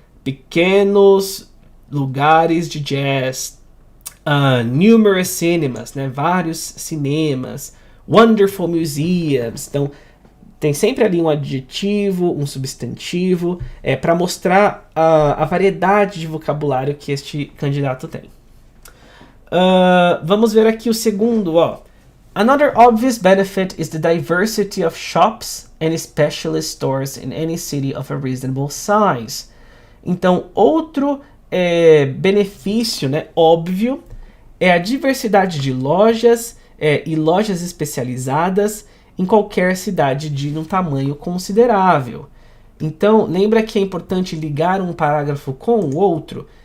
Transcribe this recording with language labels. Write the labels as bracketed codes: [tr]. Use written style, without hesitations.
[pt] Pequenos lugares de jazz, [en] numerous cinemas, [pt] né? Vários cinemas, [en] wonderful museums. [pt] Então tem sempre ali um adjetivo, um substantivo, para mostrar a variedade de vocabulário que este candidato tem. Vamos ver aqui o segundo, [en] Another obvious benefit is the diversity of shops and specialist stores in any city of a reasonable size. [pt] Então, outro benefício, né, óbvio, é a diversidade de lojas e lojas especializadas em qualquer cidade de um tamanho considerável. Então, lembra que é importante ligar um parágrafo com o outro?